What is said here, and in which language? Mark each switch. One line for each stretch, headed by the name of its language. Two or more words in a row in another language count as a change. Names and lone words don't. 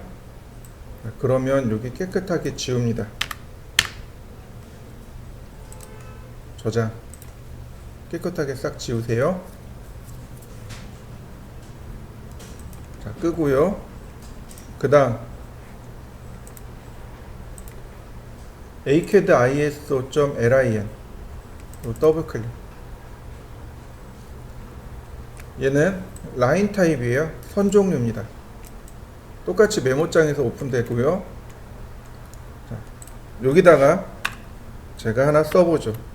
Korean: 그러면 여기 깨끗하게 지웁니다. 저장. 깨끗하게 싹 지우세요. 자, 끄고요. 그 다음 acad iso.lin 더블 클릭. 얘는 라인 타입이에요. 선 종류입니다. 똑같이 메모장에서 오픈되고요. 자, 여기다가 제가 하나 써보죠.